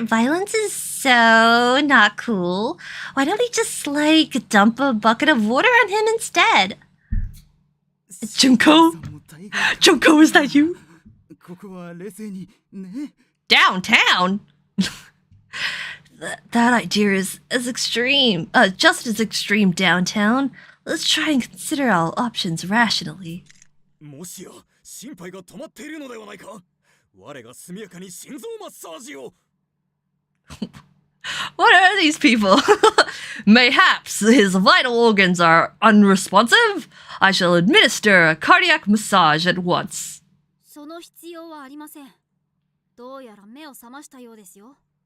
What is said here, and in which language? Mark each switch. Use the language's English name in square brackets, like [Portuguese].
[English] Violence is so not cool. Why don't we just like dump a bucket of water on him instead? Junko? Joko, is that you? [Japanese] ここは冷静にね。 [English] Downtown? That idea is as extreme, just as extreme downtown. Let's try and consider our options rationally. [Japanese] もしや心肺が止まっているのではないか。我が速やかに心臓マッサージを。 [English] What are these people? Mayhaps his vital organs are unresponsive. I shall administer a cardiac massage at once. [Japanese] その必要はありません。どうやら目を覚ましたようですよ。